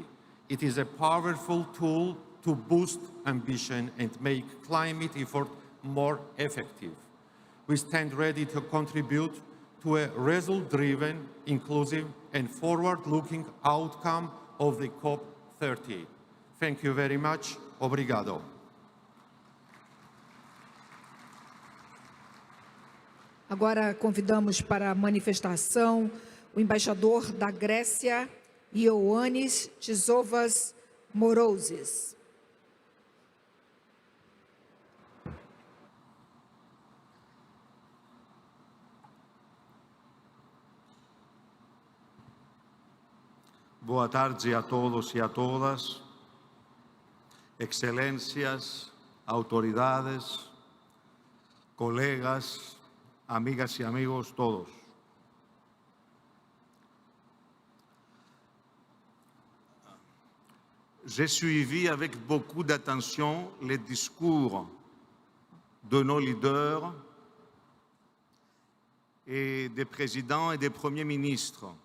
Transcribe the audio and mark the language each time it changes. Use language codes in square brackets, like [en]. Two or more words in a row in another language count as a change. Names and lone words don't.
[en] It is a powerful tool to boost ambition and make climate effort more effective. We stand ready to contribute to a result-driven, inclusive, and forward-looking outcome of the COP30. Thank you very much. [pt] Obrigado. Agora convidamos para a manifestação o embaixador da Grécia, Ioannis Tisovas Morozes. Boa tarde a todos e a todas, excelências, autoridades, colegas, [es] amigas y amigos todos. [fr] J'ai suivi avec beaucoup d'attention les discours de nos leaders et des présidents et des premiers ministres.